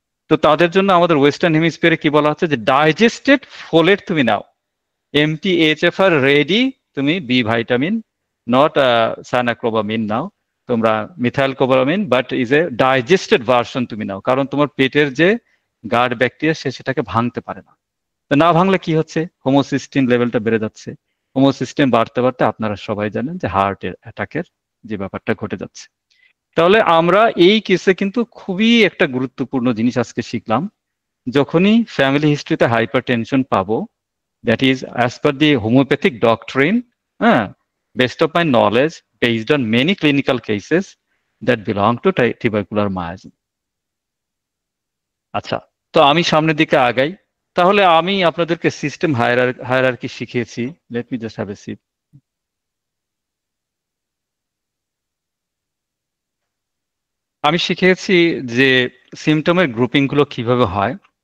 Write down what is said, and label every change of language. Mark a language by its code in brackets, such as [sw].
[bn] তো তাদের জন্য আমাদের ওয়েস্টার্ন হেমিস্ফিয়ারে কি বলা হচ্ছে যে ডাইজেস্টেড ফোলেট তুমি নাও, MTHFR রেডি, তুমি বি ভিটামিন, নট সানাক্লোবামিন নাও, তোমরা মিথাইলকোবালামিন, but is a digested version তুমি নাও, কারণ তোমার পেটের যে গার্ড ব্যাকটেরিয়া সেটাকে ভাঙতে পারে না। তো না ভাঙলে কি হচ্ছে? হোমোসিস্টিন লেভেলটা বেড়ে যাচ্ছে। হোমোসিস্টিন বাড়তে বাড়তে আপনারা সবাই জানেন যে হার্টের অ্যাটাকের যে ব্যাপারটা ঘটে যাচ্ছে। তাহলে আমরা এই কেসে কিন্তু খুবই একটা গুরুত্বপূর্ণ জিনিস আজকে শিখলাম। যখনই ফ্যামিলি হিস্ট্রিতে হাইপার টেনশন পাবো, [en] That is as per the homeopathic doctrine, based on my knowledge, based on many clinical cases that belong to tubercular myasm. [bn] আচ্ছা, তো আমি সামনের দিকে আগাই। তাহলে আমি আপনাদেরকে সিস্টেম হায়ারার্কি শিখিয়েছি। [en] Let me just have a seat. [bn] আমি শিখিয়েছি যে সিমটমের গ্রুপিং গুলো কিভাবে হয়।